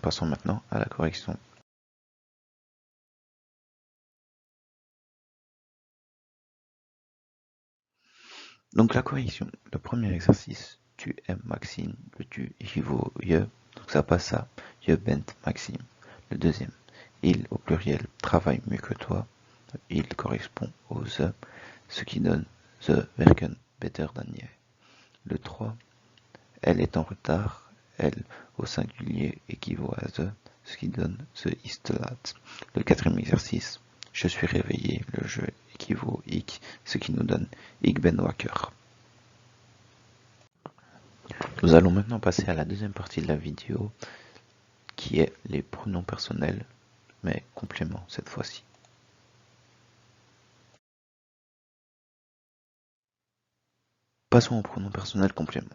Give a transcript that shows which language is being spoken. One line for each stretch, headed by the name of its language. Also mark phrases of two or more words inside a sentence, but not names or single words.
French: Passons maintenant à la correction. Donc la correction, le premier exercice, tu aimes Maxime, le tu équivaut au je, donc ça passe à
Dutch: je bent Maxime.
French: Le deuxième, il au pluriel travaille mieux que toi, il correspond au ze, ce qui donne
Dutch: ze werken beter dan jij.
French: Le 3, elle est en retard, elle au singulier équivaut à ze, ce qui donne
Dutch: ze is te laat.
French: Le quatrième exercice, je suis réveillé, le je équivaut ik, ce qui nous donne
Dutch: ik ben wakker.
French: Nous allons maintenant passer à la deuxième partie de la vidéo, qui est les pronoms personnels, mais compléments cette fois-ci. Passons aux pronoms personnels compléments.